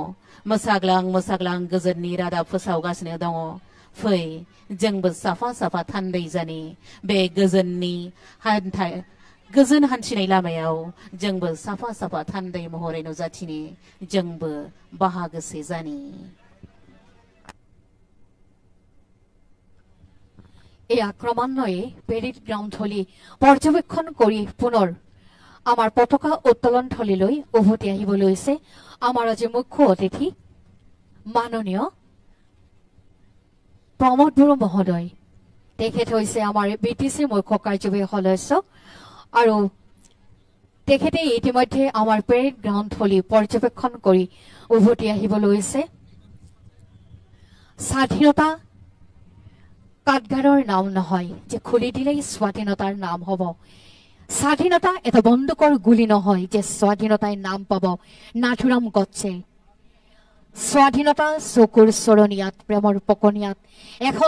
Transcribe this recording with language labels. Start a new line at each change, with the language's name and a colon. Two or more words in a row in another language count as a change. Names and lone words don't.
Bodo: मोसाग्लां गोजोननि रादाब फोसावगासिनो दङ फै जोंबो साफा साफा थान्दै जानि बे गोजोन हान्थिनाय लामायाव जोंबो साफा साफा थान्दै महरै नुजाथिनि जोंबो बाहागोसे जानि
Assamese: এই ক্ৰমান্বয়ে পেৰেড গ্ৰাউণ্ডথলী পৰ্যবেক্ষণ কৰি পুনৰ আমাৰ পতাকা উত্তোলন থলীলৈ উভতি আহিব লৈছে আমাৰ আজি মুখ্য অতিথি মাননীয় प्रमोद बरुवा মহোদয় তেখেত হৈছে আমাৰ বিটিচি মুখ্য কাৰ্যবাহী সদস্য আৰু তেখেতে ইতিমধ্যে আমাৰ পেৰেড গ্ৰাউণ্ড থলী পৰ্যবেক্ষণ কৰি উভতি আহিবলৈ লৈছে স্বাধীনতা কাঠগাৰৰ নাম নহয় যে খুলি দিলেই স্বাধীনতাৰ নাম হ'ব স্বাধীনতা এটা বন্দুকৰ গুলি নহয় যে স্বাধীনতাৰ নাম পাব নাথুৰাম গডছে স্বাধীনতা চকুৰ চৰণিয়াত প্ৰেমৰ পকনিয়াত এখন